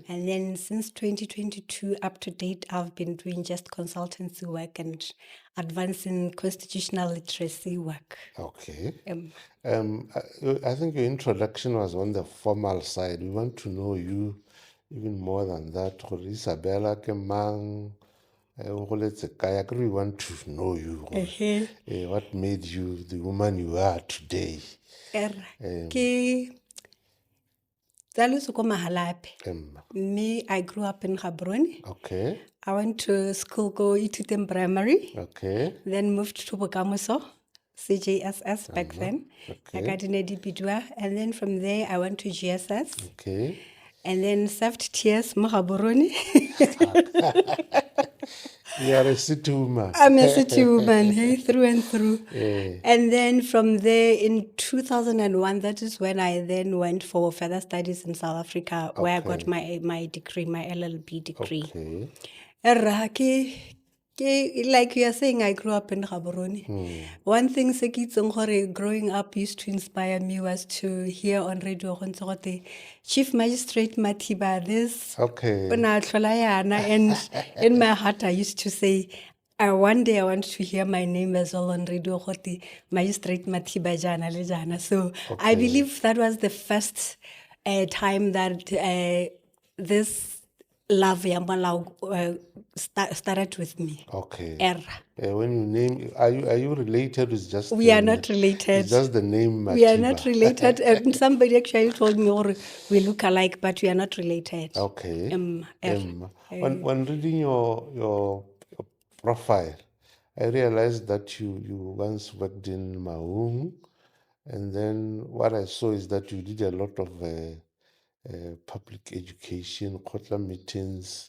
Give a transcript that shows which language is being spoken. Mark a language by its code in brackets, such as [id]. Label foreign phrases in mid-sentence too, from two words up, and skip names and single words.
[en] And then since 2022 up to date, I've been doing just consultancy work and advancing constitutional literacy work. okay. Um, I think your introduction was on the formal side. We want to know you even more than that. [tn] Gore Isabella ke mang? O goletse kae? [en] Akere we want to know you. Gore, what made you the woman you are today? [tn] Ke tsaletswe ko Mahalape. [en] Emma. Me, I grew up in Gaborone. Okay, I went to school, go Ithuteng Primary, okay, then moved to Bokamoso, CJSS back then. okay. Akadinedi Bidua. And then from there, I went to GSS. okay. And then served TS mo Gaborone. You are a city woman. I'm a city woman, hey, through and through. Eh, And then from there in 2001, that is when I then went for further studies in South Africa, where I got my degree, my LLB degree. okay, Like you are saying, I grew up in Gaborone. One thing [tn] se ke itseng gore [en] growing up used to inspire me was to hear on radio [tn] go ntse gote [en] Chief Magistrate Mathiba this okay. [tn] o na tlhola yana, [en] and in my heart I used to say one day I want to hear my name as well on radio [tn] gote Magistrate Mathiba jana le jana. [en] So I believe that was the first time that this love [tn] ya molao [en] started with me. Okay. Era. When you name, are you related? It's just We are not related. It's just the name. We are Mathiba. not related. And somebody actually told me, or we look alike, but we are not related. Okay. Er. When reading your profile, I realized that you once worked in Maung, and then what I saw is that you did a lot of public education, Kotla meetings.